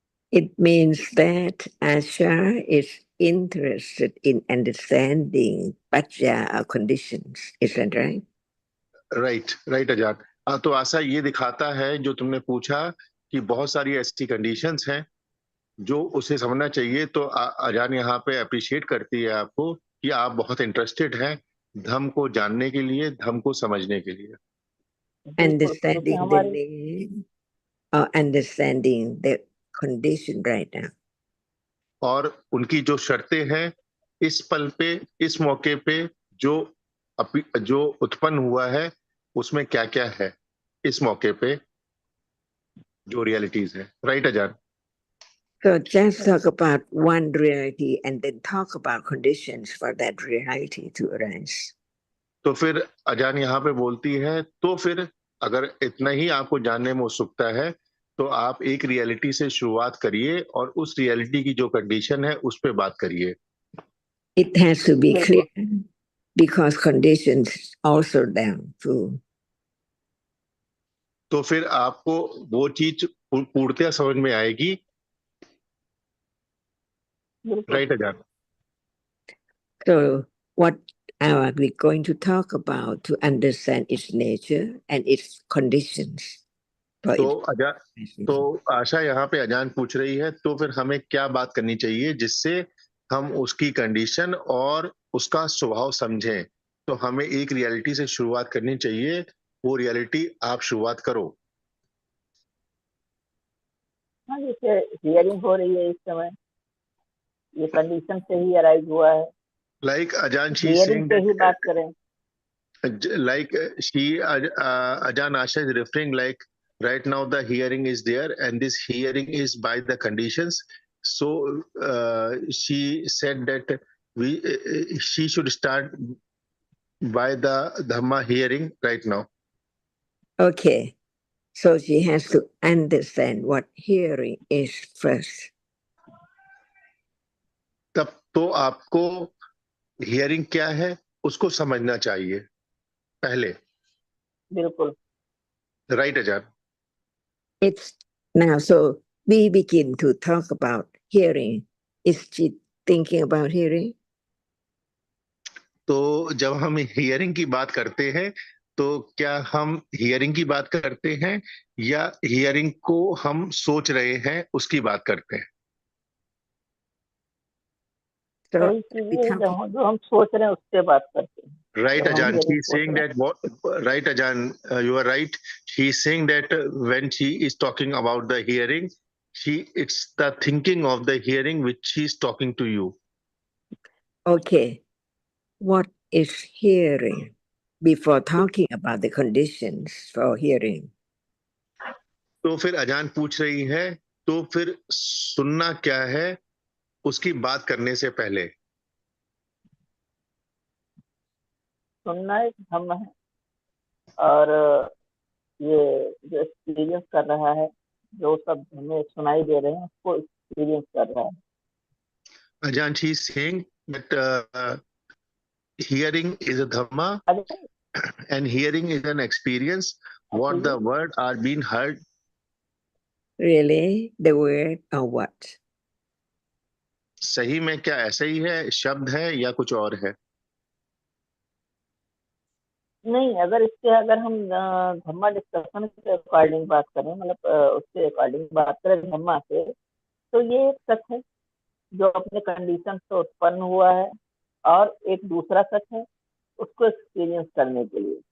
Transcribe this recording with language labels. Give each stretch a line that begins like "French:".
English: It means that Asha is interested in understanding Pajja or conditions. Is that right? Right Azad.
Hindi: तो आशा ये दिखाता है जो तुमने पूछा कि बहुत सारी ऐसी कंडीशंस हैं जो उसे समझना चाहिए। तो अजान यहाँ पे अप्रिशिएट करती है आपको कि आप बहुत इंटरेस्टेड हैं धम्म को जानने के लिए, धम्म को समझने के लिए।
English: Understanding the name or understanding the condition right now.
Hindi: और उनकी जो शर्तें हैं इस पल पे, इस मौके पे जो उत्पन्न हुआ है उसमें क्या क्या है, इस मौके पे जो रियलिटीज है।
English: Right Azan? So just talk about one reality and then talk about conditions for that reality to arise.
Hindi: तो फिर अजान यहाँ पे बोलती है, तो फिर अगर इतना ही आपको जानने में उत्सुकता है तो आप एक रियलिटी से शुरुआत करिए और उस रियलिटी की जो कंडीशन है उस पे बात करिए।
English: It has to be clear because conditions also down too.
Hindi: तो फिर आपको वो चीज पूर्णतया समझ में आएगी।
English: Right Azan? So what are we going to talk about to understand its nature and its conditions?
Hindi: तो आशा यहाँ पे अजान पूछ रही है, तो फिर हमें क्या बात करनी चाहिए जिससे हम उसकी कंडीशन और उसका स्वभाव समझें। तो हमें एक रियलिटी से शुरुआत करनी चाहिए, वो रियलिटी आप शुरुआत करो। हाँ, जैसे हियरिंग हो रही है इस समय, ये कंडीशन से ही अराइज हुआ है।
English: like Azan she
Hindi: हियरिंग से ही बात करें।
English: like she Ajan Asha is referring like right now the hearing is there and this hearing is by the conditions. So she said that she should start by the Dhamma hearing right now. Okay, so she has to understand what hearing is first.
Hindi: तब तो आपको hearing क्या है उसको समझना चाहिए पहले। बिल्कुल।
English: Right Azan? It's now, so we begin to talk about hearing. Is she thinking about hearing?
Hindi: तो जब हम हियरिंग की बात करते हैं तो क्या हम हियरिंग की बात करते हैं या हियरिंग को हम सोच रहे हैं उसकी बात करते हैं?
English: So
Hindi: जो हम सोच रहे हैं उससे बात करते हैं।
English: Right, Ajan. She's saying that what? Right, Ajan. You are right. She's saying that when she is talking about the hearing, it's the thinking of the hearing which she's talking to you. Okay, what is hearing? Before talking about the conditions for hearing.
Hindi: तो फिर अजान पूछ रही है, तो फिर सुनना क्या है उसकी बात करने से पहले। सुनना एक धम्म है और ये जो एक्सपीरियंस कर रहा है, जो सब हमें सुनाई दे रहे हैं उसको एक्सपीरियंस कर रहा है।
English: Ajan, she is saying that hearing is a dhamma and hearing is an experience. What the word are being heard. Really, the word or what?
Hindi: सही में क्या ऐसा ही है, शब्द है या कुछ और है? नहीं, अगर हम धम्मा डिस्कशन के अकॉर्डिंग बात करें, मतलब उसके अकॉर्डिंग बात करें धम्मा से, तो ये एक सच है जो अपने कंडीशन से उत्पन्न हुआ है और एक दूसरा सच है उसको एक्सपीरियंस करने के लिए।